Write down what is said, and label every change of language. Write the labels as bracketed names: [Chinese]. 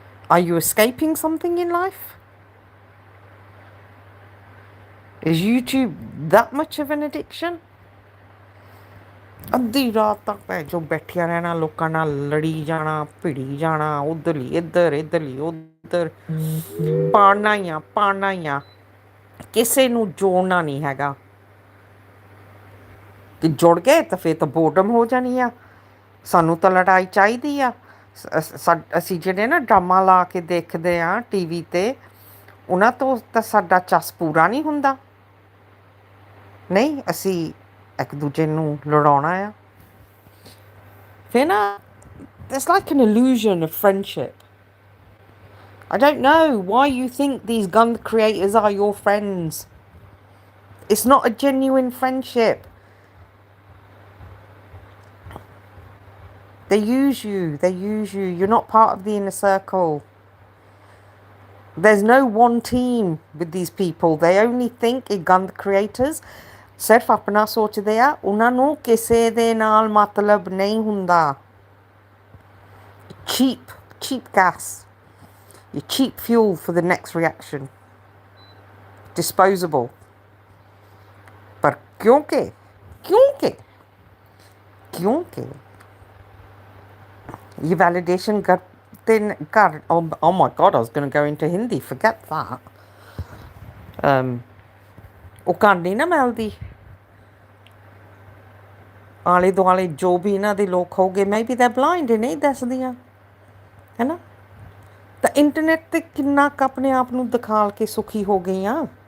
[English] Are you escaping something in life? Is YouTube that much of an addiction? [Punjabi] ਅੱਧੀ ਰਾਤ ਤੱਕ ਭੈਜੋ ਬੈਠਿਆ ਰਹਿਣਾ, ਲੋਕਾਂ ਨਾਲ ਲੜੀ ਜਾਣਾ, ਭਿੜੀ ਜਾਣਾ, ਉਧਰਲੀ ਇੱਧਰ, ਇੱਧਰਲੀ ਉੱਧਰ, ਪਾੜਨਾ ਹੀ ਆ, ਕਿਸੇ ਨੂੰ ਜੋੜਨਾ ਨਹੀਂ ਹੈਗਾ. ਤੇ ਜੁੜ ਗਏ ਤਾਂ ਫਿਰ ਤਾਂ ਬੋਰਡਮ ਹੋ ਜਾਣੀ ਆ. ਸਾਨੂੰ ਤਾਂ ਲੜਾਈ ਚਾਹੀਦੀ ਆ. ਅਸੀਂ ਜਿਹੜੇ ਨਾ ਡਰਾਮਾ ਲਾ ਕੇ ਦੇਖਦੇ ਆ ਟੀਵੀ ਤੇ, ਉਹਨਾਂ ਤੋਂ ਤਾਂ ਸਾਡਾ ਚਸ ਪੂਰਾ ਨਹੀਂ ਹੁੰਦਾ. ਨਹੀਂ, ਅਸੀਂ ਇੱਕ ਦੂਜੇ ਨੂੰ ਲੜਾਉਣਾ ਆ. ਫਿਰ ਨਾ, [English] there's like an illusion of friendship. I don't know why you think these gun creators are your friends. It's not a genuine friendship. They use you. You're not part of the inner circle. There's no one team with these people. They only think in gun creators. [Punjabi] ਸਿਰਫ ਆਪਣਾ ਸੋਚਦੇ ਆ, ਉਹਨਾਂ ਨੂੰ ਕਿਸੇ ਦੇ ਨਾਲ ਮਤਲਬ ਨਹੀਂ ਹੁੰਦਾ। [English] cheap gas, your cheap fuel for the next reaction, disposable। [Hindi] पर क्योंकि क्योंकि क्योंकि ये वैलिडेशन करते कर [English] oh my god, I was going to go into Hindi, forget that। [Punjabi] ਉਹ ਕਰ ਨਹੀਂ ਨਾ ਮਿਲਦੀ, ਆਲੇ ਦੁਆਲੇ ਜੋ ਵੀ ਇਹਨਾਂ ਦੇ ਲੋਕ ਹੋਗੇ, ਮੈਂ ਵੀ ਤਾਂ ਬਲਾਈਂਡ ਨਹੀਂ ਦੱਸਦੀਆਂ, ਹੈ ਨਾ। ਤਾਂ ਇੰਟਰਨੈਟ 'ਤੇ ਕਿੰਨਾ ਕੁ ਆਪਣੇ ਆਪ ਨੂੰ ਦਿਖਾ ਕੇ ਸੁਖੀ ਹੋ ਗਈ ਆ।